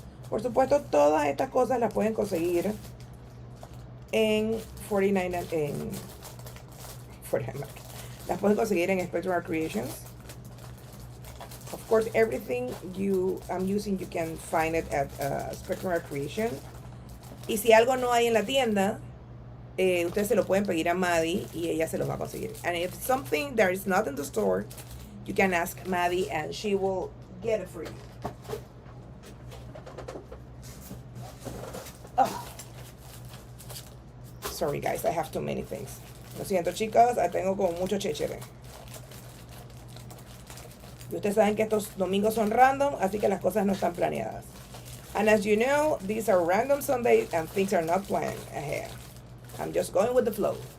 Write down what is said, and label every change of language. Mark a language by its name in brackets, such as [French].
[Spanish] Por supuesto, todas estas cosas las pueden conseguir en 49 en 49. Las pueden conseguir en Spectrum Creations. [English] Of course, everything I'm using, you can find it at Spectrum Creation. [Spanish] Y si algo no hay en la tienda, ustedes se lo pueden pedir a Maddie y ella se los va a conseguir. [English] And if something that is not in the store, you can ask Maddie and she will get it for you. Oh. Sorry guys, I have too many things. [Spanish] Lo siento chicas, tengo como mucho chéchere. Y ustedes saben que estos domingos son random, así que las cosas no están planeadas. [English] And as you know, these are random Sundays and things are not planned ahead. I'm just going with the flow.